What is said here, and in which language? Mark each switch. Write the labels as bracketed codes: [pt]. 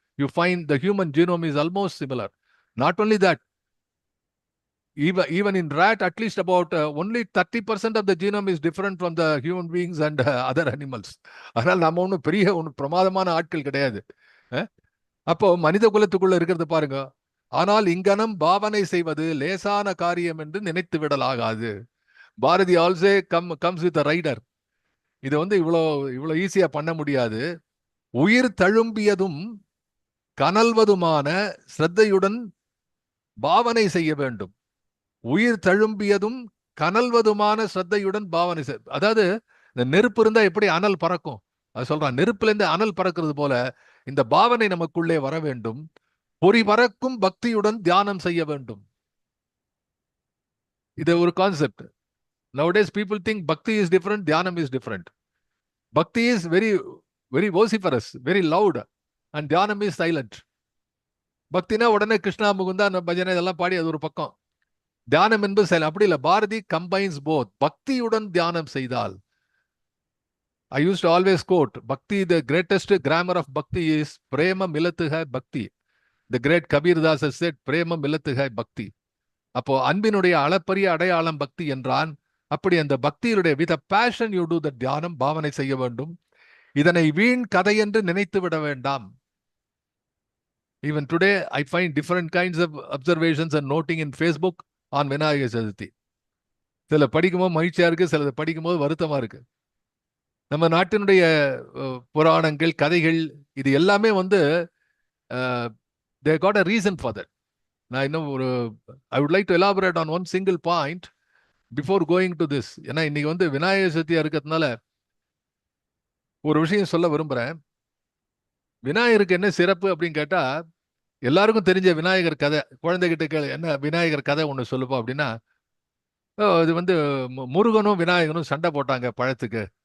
[en] You find the human genome is almost similar. Not only that, even in rat, at least about only 30% of the genome is different from the human beings and other animals. [ta] அதனால் நம்ம ஒன்றும் பெரிய ஒன்று பிரமாதமான ஆட்கள் கிடையாது. அப்போ மனித குலத்துக்குள்ள இருக்கிறது பாருங்க. ஆனால் இங்கனம் பாவனை செய்வது லேசான காரியம் என்று நினைத்து விடலாகாது. Bharathi [en] Also comes with rider. [ta] இது வந்து இவ்வளோ ஈஸியா பண்ண முடியாது. உயிர் தழும்பியதும் கனல்வதுமான ஸ்ரத்தையுடன் பாவனை செய்ய வேண்டும். உயிர் தழும்பியதும் கனல்வதுமான ஸ்ரத்தையுடன் பாவனை செய். அதாவது இந்த நெருப்பு இருந்தா எப்படி அனல் பறக்கும், அது சொல்றான். நெருப்புல இருந்து அனல் பறக்கிறது போல இந்த பாவனை நமக்குள்ளே வர வேண்டும். பொறி பறக்கும் பக்தியுடன் தியானம் செய்ய வேண்டும். இது ஒரு concept. [en] Nowadays people think bhakti is different, dhyanam is different. Bhakti is very very vociferous, very loud, and dhyanam is silent. [ta] பக்தினா உடனே கிருஷ்ணா முகுந்தா பஜனை இதெல்லாம் பாடி அது ஒரு பக்கம். தியானம் என்பது செயல். அப்படி இல்லை. Bharathi [en] Combines both. [ta] பக்தியுடன் தியானம் செய்தால், [en] I used to always quote, Bhakti, the greatest grammar of Bhakti is [hi] Prema Milatu Hai Bhakti. [en] The great Kabir Das has said, [hi] Prema Milatu Hai Bhakti. [ta] அப்போ அன்பினுடைய அளப்பரிய அடையாளம் பக்தி என்றான். அப்படி அந்த பக்தியுடைய [en] with a passion you do the [ta] தியானம், பாவனை செய்ய வேண்டும். இதனை வீண் கதை என்று நினைத்து விட வேண்டாம். [en] Even today I find different kinds of observations and noting in Facebook on Vinayaka Chaturthi. [ta] சில படிக்கும்போது மகிழ்ச்சியா இருக்கு, சிலது படிக்கும்போது வருத்தமா இருக்கு. நம்ம நாட்டினுடைய புராணங்கள், கதைகள், இது எல்லாமே வந்து [en] they got a reason for that. [ta] நான் இன்னும் [en] I would like to elaborate on one single point before going to this. [ta] ஏன்னா இன்னைக்கு வந்து விநாயக சதுர்த்தியா இருக்கிறதுனால ஒரு விஷயம் சொல்ல விரும்புறேன். விநாயகருக்கு என்ன சிறப்பு அப்படின்னு கேட்டா, எல்லாருக்கும் தெரிஞ்ச விநாயகர் கதை. குழந்தைகிட்ட கேளு, என்ன விநாயகர் கதை ஒண்ணு சொல்லுப்பா அப்படின்னா, இது வந்து முருகனும் விநாயகனும் சண்டை போட்டாங்க பழத்துக்கு.